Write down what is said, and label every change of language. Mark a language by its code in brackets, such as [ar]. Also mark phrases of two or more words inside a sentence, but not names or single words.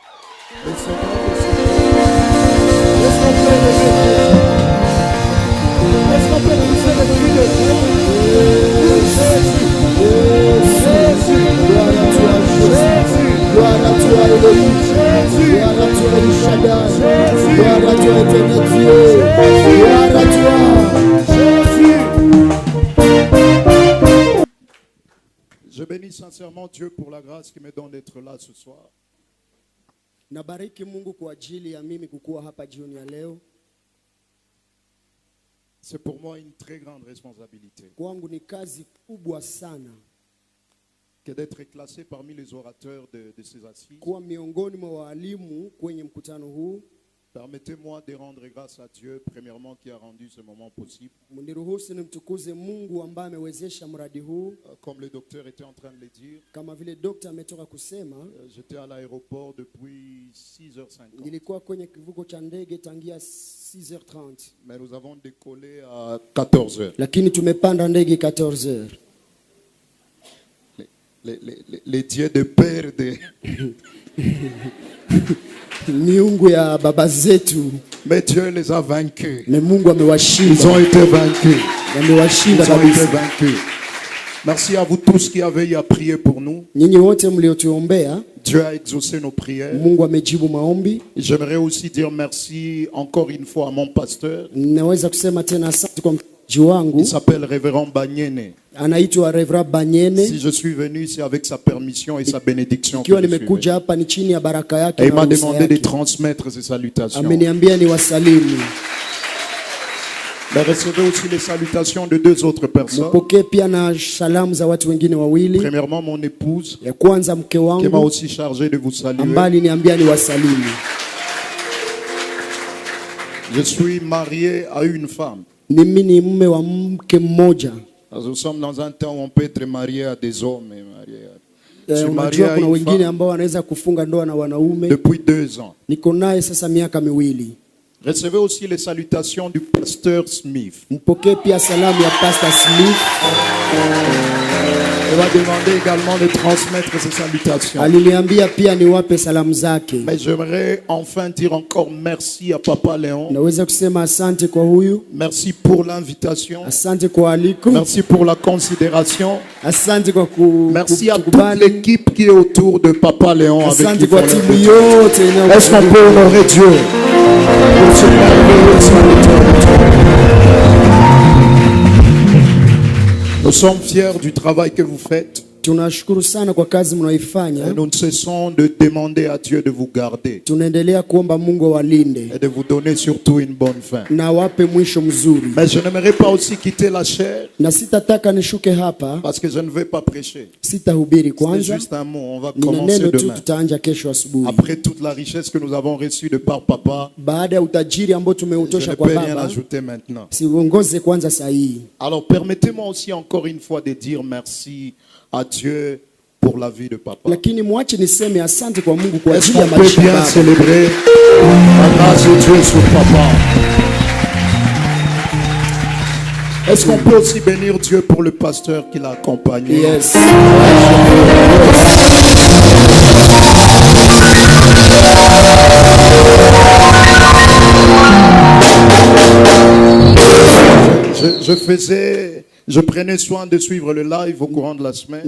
[fr] Gloire à toi, Elohim. Gloire à toi, El Shaddai. Gloire à toi, éternel Dieu. Gloire à toi. Je bénis sincèrement Dieu pour la grâce qui me donne d'être là ce soir. [sw] Nabariki Mungu kwa ajili ya mimi kukua hapa jioni ya leo. [fr] C'est pour moi une très grande responsabilité. [sw] Kwangu ni kazi kubwa sana [fr] Que d'être classé parmi les orateurs de ces assises. [sw] kuwa miongoni mwa walimu kwenye mkutano huu. [fr] Permettez-moi de rendre grâce à Dieu, premièrement, qui a rendu ce moment possible. [sw] Mniruhusu nimtukuze Mungu ambaye amewezesha mradi huu. [fr] Comme le docteur était en train de le dire, [sw] Kama vile dokta ametoka kusema, [fr] j'étais à l'aéroport depuis 6h50. [sw] nilikuwa kwenye kivuko cha ndege tangia 6h30. [fr] Mais nous avons décollé à 14h. [sw] Lakini tumepanda ndege 14h. [fr] Les dieux de père de... [sw] Miungu ya baba zetu. [fr] Mais Dieu les a vaincus. [sw] Na Mungu amewashinda. [fr] Ils ont été vaincus. [sw] Amewashinda [fr] Ils ont été [sw] kabisa. [fr] vaincus. Merci à vous tous qui avez eu à prier pour nous. [sw] Nyinyi wote mliotuombea, [fr] Dieu a exaucé nos prières. [sw] Mungu amejibu maombi. [fr] J'aimerais aussi dire merci encore une fois à mon pasteur. [sw] Naweza kusema tena asante kwa mchungaji wangu. [fr] Il s'appelle Révérend Banyene. [sw] Anaitwa Reverend Banyene. [fr] Si je suis venu, c'est avec sa permission et sa bénédiction. [sw] Ikiwa [fr] que je suis [sw] nimekuja [fr] venu. [sw] hapa ni chini ya baraka yake [fr] Et il [sw] na [fr] m'a [sw] ruhusa [fr] demandé de [sw] yake. [fr] transmettre ses salutations. [sw] Ameniambia ni wasalimu. [fr] Mais recevez aussi les salutations de deux autres personnes. [sw] Mpokee pia na salamu za watu wengine wawili. [fr] Premièrement, mon épouse, [sw] Ya kwanza mke [fr] qui m'a [sw] wangu [fr] aussi chargé de vous saluer. [sw] ambaye aliniambia ni wasalimu. [fr] Je suis marié à une femme. [sw] Mimi ni mume wa mke mmoja. [fr] Nous sommes dans un temps où on peut être marié à des hommes. Et marié à... Je suis marié [sw] Unajua [fr] à [sw] kuna [fr] une [sw] wengine [fr] femme [sw] ambao wanaweza kufunga ndoa na wanaume. [fr] depuis 2 ans. [sw] Niko naye sasa miaka miwili. [fr] Recevez aussi les salutations du pasteur Smith. [sw] Mpokee pia salamu ya Pastor Smith. [fr] Il va demander également de transmettre ses salutations. [sw] Aliniambia pia niwape salamu zake. [fr] Mais j'aimerais enfin dire encore merci à Papa Léon. [sw] Naweza kusema asante kwa huyu. [fr] Merci pour l'invitation. [sw] Asante kwa aliko. [fr] Merci pour la considération. [sw] Asante kwa [fr] Merci à toute [sw] kukubali. [fr] l'équipe qui est autour de Papa Léon. Avec [sw] Asante [fr] qui [sw] kwa [fr] font [sw] timu [fr] le- [sw] yote [fr] Est-ce qu'on peut honorer Dieu pour ce merveilleux serviteur de Dieu? Nous sommes fiers du travail que vous faites. [sw] Tunashukuru sana kwa kazi mnaoifanya. [fr] Et nous ne cessons de demander à Dieu de vous garder. [sw] Tunaendelea kuomba Mungu awalinde. [fr] Et de vous donner surtout une bonne fin. [sw] Na wape mwisho mzuri. [fr] Mais je n'aimerais pas aussi quitter la chair. [sw] Na sitataka nishuke hapa. [fr] Parce que je ne vais pas prêcher. [sw] Sitahubiri [fr] C'est [sw] kwanza. [fr] juste un mot. On va commencer demain. [sw] Tutaanza kesho asubuhi. [fr] Après toute la richesse que nous avons reçue de par papa. [sw] Baada ya utajiri ambao tumeutosha kwa baba. [fr] Je ne peux rien ajouter maintenant. [sw] Siongoze kwanza sahihi. [fr] Alors permettez-moi aussi encore une fois de dire merci à Dieu pour la vie de papa. [sw] Lakini mwache niseme asante kwa Mungu kwa [fr] Est-ce [sw] ajili ya [fr] qu'on peut [sw] maisha [fr] bien [sw] baba. [fr] célébrer la grâce de Dieu sur papa? Est-ce qu'on peut aussi bénir Dieu pour le pasteur qui l'a accompagné? Yes. Je prenais soin de suivre le live au courant de la semaine.